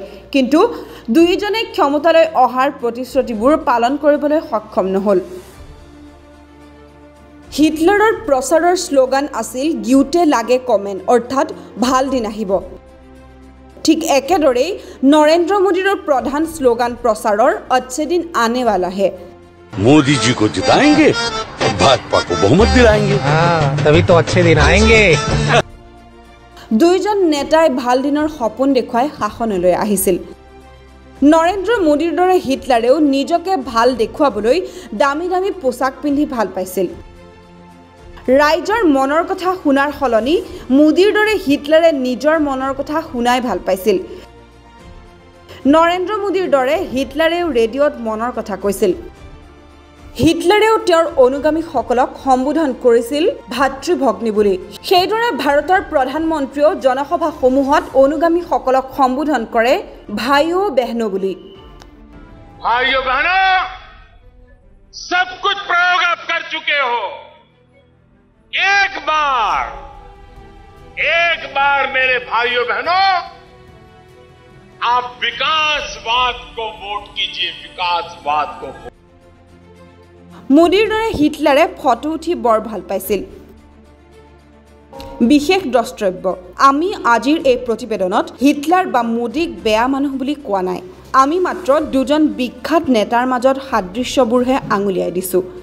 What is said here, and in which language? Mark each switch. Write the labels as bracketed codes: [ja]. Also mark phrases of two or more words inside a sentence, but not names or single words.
[as] কিন্তু দুয়োজনে ক্ষমতালৈ অহাৰ প্ৰতিশ্ৰুতিবোৰ পালন কৰিবলৈ সক্ষম নহ'ল। হিটলাৰৰ প্ৰচাৰৰ শ্লোগান আছিল [de] Gute Tage kommen, [as] অৰ্থাৎ ভাল দিন আহিব। ঠিক একেদৰেই নৰেন্দ্ৰ মোদীৰ প্ৰধান শ্লোগান প্ৰচাৰৰ [hi] अच्छे दिन आने वाला है। मोदी जी को जिताएंगे, भाजपा को बहुमत दिलाएंगे। हाँ, तभी तो अच्छे दिन आएंगे। [as] দুইজন নেতাই ভাল দিনৰ সপোন দেখুৱাই শাসনলৈ আহিছিল। নৰেন্দ্ৰ মোদীৰ দৰে হিটলাৰেও নিজকে ভাল দেখুৱাবলৈ দামী দামী পোছাক পিন্ধি ভাল পাইছিল। ৰাইজৰ মনৰ কথা শুনাৰ সলনি মোদীৰ দৰে হিটলাৰে নিজৰ মনৰ কথা শুনাই ভাল পাইছিল। নৰেন্দ্ৰ মোদীৰ দৰে হিটলাৰেও ৰেডিঅ'ত মনৰ কথা কৈছিল। হিটলাৰেও তেওঁৰ অনুগামীসকলক সম্বোধন কৰিছিল ভাতৃভগ্নী বুলি। সেইদৰে ভাৰতৰ প্ৰধানমন্ত্ৰীয়েও জনসভাসমূহত অনুগামীসকলক সম্বোধন কৰে [hi] भाइयों बहनों [as] বুলি। [hi] भाइयों बहनों, सब कुछ प्रयोग आप कर चुके हो। एक बार मेरे भाइयों बहनों, आप विकासवाद को वोट कीजिए, विकासवाद को। [as] মোদীৰ দৰে হিটলাৰে ফটো উঠি বৰ ভাল পাইছিল। বিশেষ দ্ৰষ্টব্য, আমি আজিৰ এই প্ৰতিবেদনত হিটলাৰ বা মোদীক বেয়া মানুহ বুলি কোৱা নাই। আমি মাত্ৰ দুজন বিখ্যাত নেতাৰ মাজত সাদৃশ্যবোৰহে আঙুলিয়াই দিছোঁ।